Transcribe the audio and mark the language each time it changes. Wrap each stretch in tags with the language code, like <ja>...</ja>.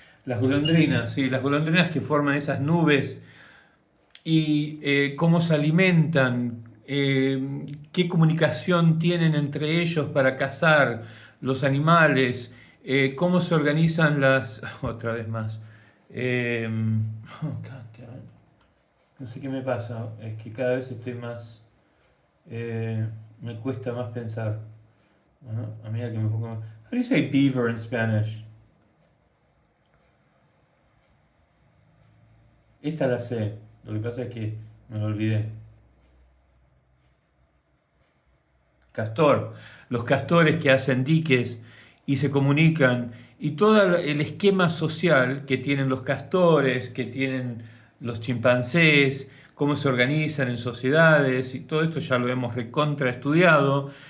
<es>Las golondrinas, sí, las golondrinas que forman esas nubes y cómo se alimentan, qué comunicación tienen entre ellos para cazar los animales, cómo se organizan otra vez más.</es> <en>Oh, God damn it.</en> <es>No sé qué me pasa, es que cada vez estoy más, me cuesta más pensar. A medida que me pongo.</es> <en>How do you say beaver in Spanish?</en> <es>Esta la sé, lo que pasa es que me lo olvidé. Castor, los castores que hacen diques y se comunican, y todo el esquema social que tienen los castores, que tienen los chimpancés, cómo se organizan en sociedades, y todo esto ya lo hemos recontra estudiado.</es>